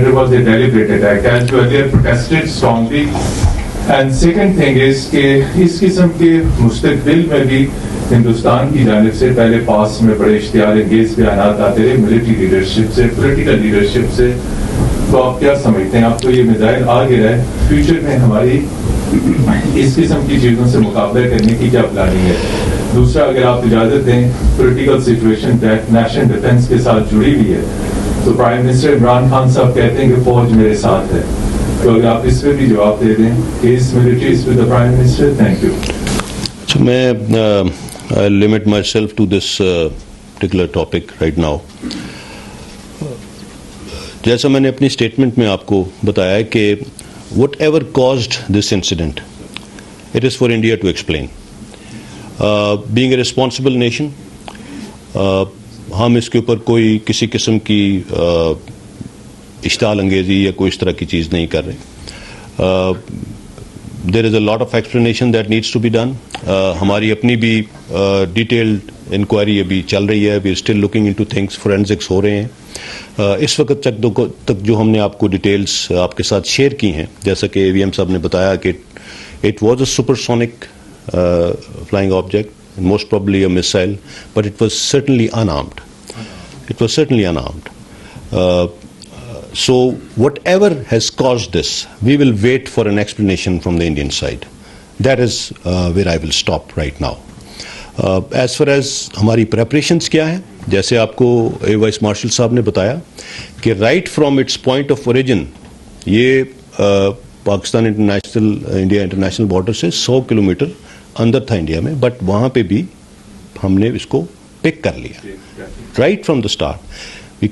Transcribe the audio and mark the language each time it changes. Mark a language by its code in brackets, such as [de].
[en] It was a deliberate attack, as you earlier protested strongly. And second thing is [ur] کہ اس قسم کے مستقبل میں بھی ہندوستان کی جانب سے پہلے پاس میں بڑے اشتعال انگیز بیانات آتے رہے ملٹری لیڈرشپ سے، پولیٹیکل لیڈرشپ سے، تو آپ کیا سمجھتے ہیں؟ آپ کو یہ میزائل آ گیا ہے، فیوچر میں ہماری اس قسم کی چیزوں سے مقابلہ کرنے کی کیا پلاننگ ہے؟ دوسرا، اگر آپ اجازت دیں، پولیٹیکل سچویشن نیشنل ڈیفنس کے ساتھ جڑی ہوئی ہے، تو پرائم منسٹر عمران خان صاحب کہتے ہیں کہ فوج میرے ساتھ ہے، تو اگر آپ اس پہ بھی جواب دے دیں کہ [en] اس military is with the prime minister. Thank you. So میں I'll limit myself to this particular topic right now. [ur] جیسا میں نے اپنی اسٹیٹمنٹ میں آپ کو بتایا کہ [en] whatever caused this incident, it is for India to explain. Being a responsible nation, [ur] ہم اس کے اوپر کوئی کسی قسم کی اشتعال انگیزی یا کوئی اس طرح کی چیز نہیں کر رہے. [en] There is a lot of explanation that needs to be done. [ur] ہماری اپنی بھی ڈیٹیلڈ انکوائری ابھی چل رہی ہے. [en] We are still looking into things, [ur] forensics ہو رہے ہیں. اس وقت تک جو ہم نے آپ کو ڈیٹیلز آپ کے ساتھ شیئر کی ہیں، جیسا کہ AVM صاحب نے بتایا کہ [en] it was a supersonic flying object, most probably a missile, but it was certainly unarmed. It was certainly unarmed. So whatever has caused this, we will wait for an explanation from the Indian side. That is where I will stop right now. As far as [ur] ہماری preparations کیا ہیں، جیسے آپ کو vice marshal صاحب نے بتایا کہ [en] right from its point of origin [ur] یہ پاکستان انڈیا انٹرنیشنل بارڈر سے 100 کلومیٹر اندر تھا انڈیا میں، بٹ وہاں پہ بھی ہم نے اس کو پک کر لیا [en] Right from the start.